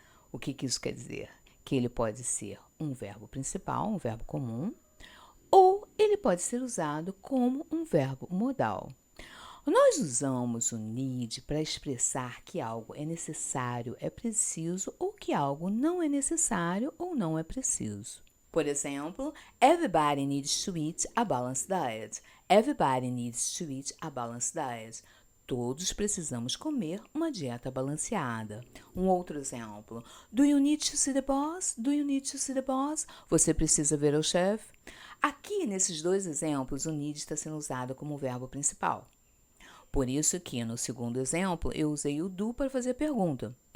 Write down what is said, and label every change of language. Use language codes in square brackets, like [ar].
[pt] O que isso quer dizer? Que ele pode ser um verbo principal, um verbo comum, ou ele pode ser usado como um verbo modal. Nós usamos o need para expressar que algo é necessário, é preciso, ou que algo não é necessário ou não é preciso. Por exemplo, [en] everybody needs to eat a balanced diet. Everybody needs to eat a balanced diet. [pt] Todos precisamos comer uma dieta balanceada. Um outro exemplo. [en] Do you need to see the boss? Do you need to see the boss? [pt] Você precisa ver o chefe? Aqui, nesses dois exemplos, o need está sendo usado como verbo principal. Por isso que, no segundo exemplo, eu usei o do para fazer a pergunta.